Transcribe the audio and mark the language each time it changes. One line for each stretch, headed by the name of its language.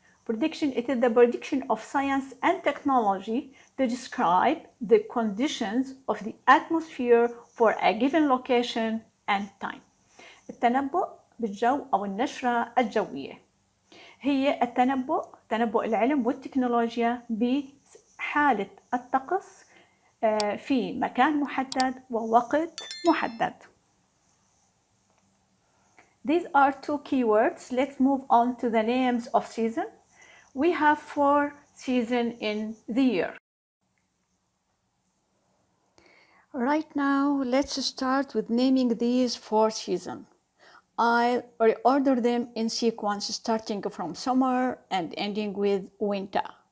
English: It is the prediction of science and technology to describe the conditions of the atmosphere for a given location and time.
Arabic: التنبؤ بالجو أو النشرة الجوية هي تنبؤ العلم والتكنولوجيا بحالة الطقس في مكان محدد ووقت محدد.
English: These are 2 keywords. Let's move on to the names of season. We have 4 seasons in the year. Right now, let's start with naming these 4 seasons. I'll reorder them in sequence, starting from summer and ending with winter.